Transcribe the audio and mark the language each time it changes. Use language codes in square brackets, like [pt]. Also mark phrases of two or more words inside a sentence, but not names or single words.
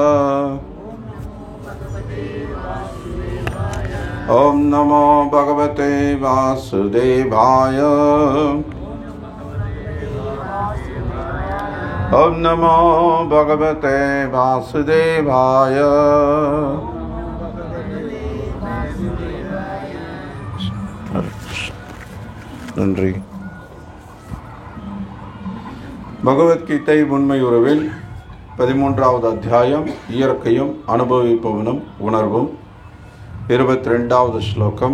[sa] ओम नमो भगवते वासुदेवाय। ओम नमो भगवते वासुदेवाय। [ta] நன்றி. பகவத்கீதை உண்மை உறவில் 13வது அத்தியாயம் இயற்கையும் அனுபவிப்பவனும் உணர்வும் 22வது ஸ்லோகம்.